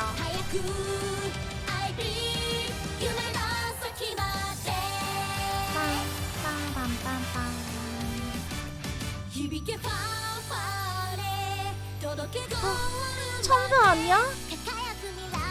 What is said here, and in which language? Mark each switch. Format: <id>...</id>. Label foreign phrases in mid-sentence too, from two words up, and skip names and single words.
<ja>早く</ja> <en>I believe</en> <ja>夢の先まで 빰빰빰빰빰. 響けファンファーレ届けが終わる</ja> <ko>천사 아니야?</ko> <ja>輝く未来</ja>